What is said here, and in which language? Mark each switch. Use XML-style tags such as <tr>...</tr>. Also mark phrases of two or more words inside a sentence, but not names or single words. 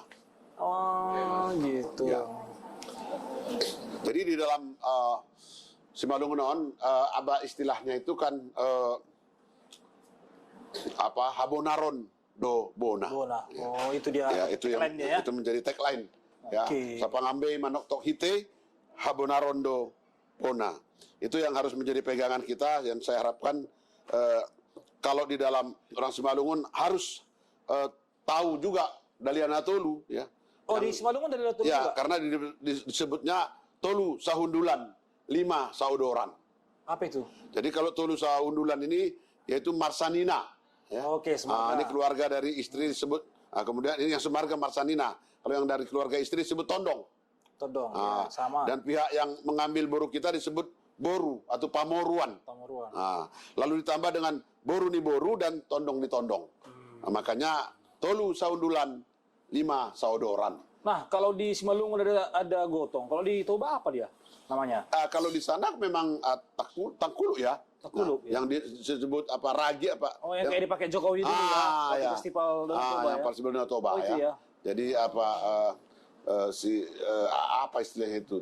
<id>Oh, gitu. Ya. Jadi di dalam Simalungun istilahnya itu kan Habonaron do Bona. Oh, itu dia. Ya, itu yang tagline-nya ya. itu menjadi tagline. Ya, Oke.</id> <bts>Sapangambe manok tok hite Habonaron do Bona.</bts> <id>Itu yang harus menjadi pegangan kita dan saya harapkan kalau di dalam orang Simalungun harus tahu juga Daliana Tolu ya. Oh, di Simalungun dari Tolu Ya, juga? karena disebutnya Tolu Sahundulan 5 Saudoran. Apa itu? Jadi kalau Tolu Sahundulan ini yaitu Marsanina. Ya. Oke, semarga. Ini keluarga dari istri disebut. Kemudian ini yang semarga Marsanina. Kalau yang dari keluarga istri disebut Tondong. Todong, ya, sama. Dan pihak yang mengambil boru kita disebut Boru atau Pamoruan. Pamoruan. Lalu ditambah dengan Boru ni Boru dan Tondong ni Tondong. Makanya Tolu Sahundulan 5 Saudoran. Nah, kalau di Simalungun ada gotong. Kalau di Toba apa dia namanya? Kalau di sana memang Tangkulu ya. Tangkulu, ya. Yang disebut ragi Oh, yang kayak dipakai Jokowi dulu ya. Waktu ya. festival Danau Toba yang ya. festival Danau Toba Oh, itu ya. Jadi apa istilahnya itu?</id>